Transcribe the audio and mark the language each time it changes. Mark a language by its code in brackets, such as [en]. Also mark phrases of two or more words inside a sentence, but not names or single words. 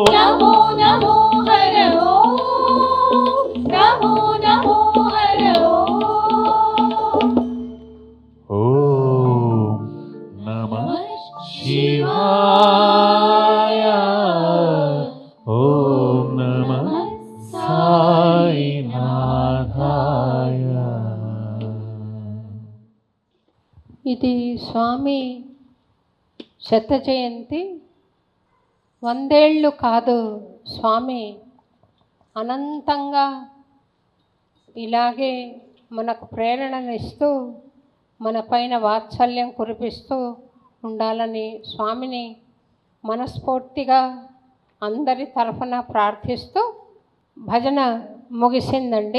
[sa] नमो नमो हर ओम नमो नमो हर ओम ओम नमः शिवाय ओम नमः साईनाथाय [te] ఇది స్వామి శత జయంతి 100 ఏళ్ళు కాదు. స్వామి అనంతంగా ఇలాగే మనకు ప్రేరణనిస్తూ మన పైన వాత్సల్యం కురిపిస్తూ ఉండాలని స్వామిని మనస్ఫూర్తిగా అందరి తరఫున ప్రార్థిస్తూ భజన ముగిసిందండి.